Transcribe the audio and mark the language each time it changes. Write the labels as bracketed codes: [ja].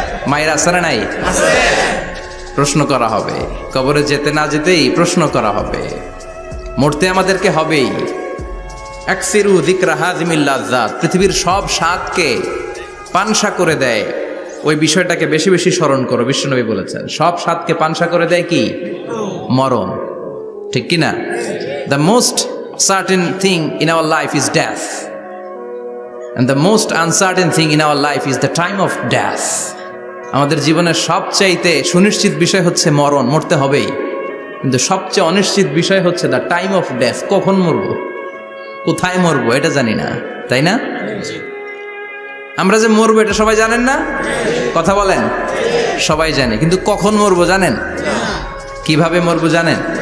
[bn] মায়ের আসারে নাই? প্রশ্ন করা হবে, কবরে যেতে না যেতেই প্রশ্ন করা হবে। মরতে আমাদেরকে হবেই। [ar] আকসিরু যিকরা হাযিমিল লাযযাত, [bn] পৃথিবীর সব স্বাদকে পানসা করে দেয় ওই বিষয়টাকে বেশি বেশি স্মরণ করো। বিশ্বনবী বলেছেন সব স্বাদকে পানসা করে দেয় কি? মরণ, ঠিক কি না? [en] The most certain thing in our life is death, and the most uncertain thing in our life is the time of death. [bn] আমাদের জীবনের সবচাইতে সুনিশ্চিত বিষয় হচ্ছে মরণ, মরতে হবেই। কিন্তু সবচেয়ে অনিশ্চিত বিষয় হচ্ছে [en] the time of death, [bn] কখন মরবো, কোথায় মরবো এটা জানি না, তাই না? আমরা যে মরবো এটা সবাই জানেন না? কথা বলেন। সবাই জানে, কিন্তু কখন মরবো জানেন? কিভাবে মরবো জানেন?